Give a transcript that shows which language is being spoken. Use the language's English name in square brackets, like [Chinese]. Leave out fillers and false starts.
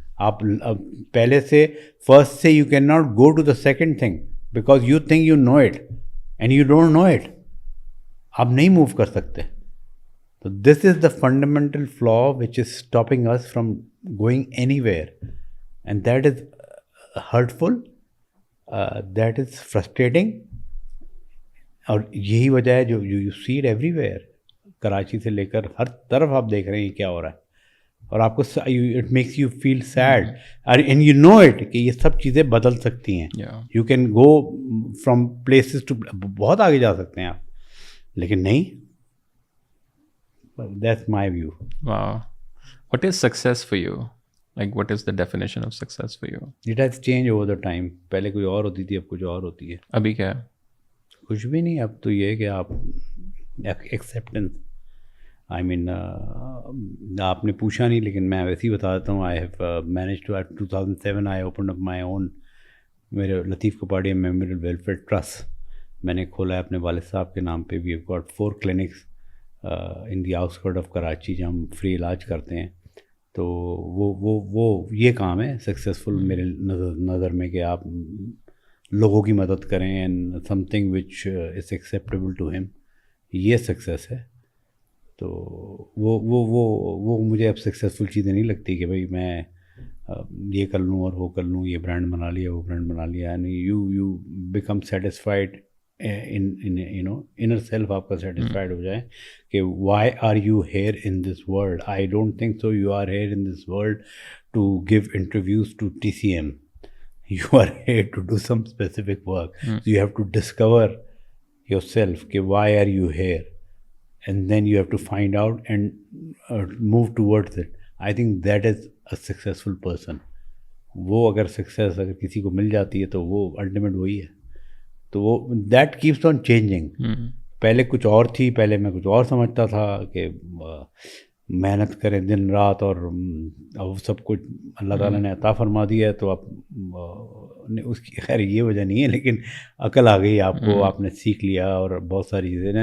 [Urdu] آپ پہلے سے فرسٹ سے [English] You can not go to the second thing because you think you know it and you don't know it. [Urdu] آپ نہیں move کر سکتے. [English] تو this is the fundamental flaw which is stopping us from going anywhere, and that is hurtful, that is frustrating. [Urdu] اور یہی وجہ ہے جو [English] You see it everywhere. [Urdu] Karachi سے لے کر ہر طرف آپ دیکھ رہے ہیں کیا ہو رہا ہے, اور آپ کو [English] it makes you feel sad and you know it [Urdu] کہ یہ سب چیزیں بدل سکتی ہیں. [English] you can go from places to, [Urdu] بہت آگے جا سکتے ہیں آپ, لیکن نہیں. [English] That's my view. What is success for you? Like what is the definition of success for you? It has changed over the time. [Urdu] پہلے کوئی اور ہوتی تھی, اب کچھ اور ہوتی ہے. ابھی کیا ہے؟ کچھ بھی نہیں. اب تو یہ ہے کہ آپ ایکسیپٹنس, [English] I mean [Urdu] آپ نے پوچھا نہیں لیکن میں ویسے ہی بتا دیتا ہوں. [English] I have manage to 2007 I open up my own, [Urdu] میرے لطیف کپاڑیا میموریل ویلفیئر ٹرسٹ میں نے کھولا ہے اپنے والد صاحب کے نام پہ. [English] we have got 4 clinics in the outskirt of Karachi [Urdu] جہاں ہم فری علاج کرتے ہیں. تو وہ یہ کام ہے سکسیزفل میرے نظر میں, کہ آپ لوگوں کی مدد کریں [English] and something which is acceptable to ہم, [Urdu] یہ سکسیس ہے. تو وہ مجھے اب سکسیزفل چیزیں نہیں لگتی کہ بھائی میں یہ کر لوں اور وہ کر لوں, یہ برانڈ بنا لیا وہ برانڈ بنا لیا. [English] یعنی you become satisfied inner self, [Urdu] آپ کا سیٹسفائڈ ہو جائے کہ [English] Why are you here in this world. I don't think so you are here in this world to give interviews to TCM. You are here to do some specific work. So you have to discover yourself کہ why are you here, and then you have to find out and move towards it. I think that is a successful person. [Urdu] وہ اگر success اگر کسی کو مل جاتی ہے تو وہ الٹیمیٹ وہی ہے. تو وہ [English] That keeps on changing. [Urdu] پہلے کچھ اور تھی, پہلے میں کچھ اور سمجھتا تھا کہ محنت کریں دن رات اور سب کچھ اللہ تعالیٰ نے عطا فرما دیا ہے تو آپ اس کی, خیر یہ وجہ نہیں ہے لیکن عقل آ گئی آپ کو, آپ نے سیکھ لیا اور بہت ساری چیزیں.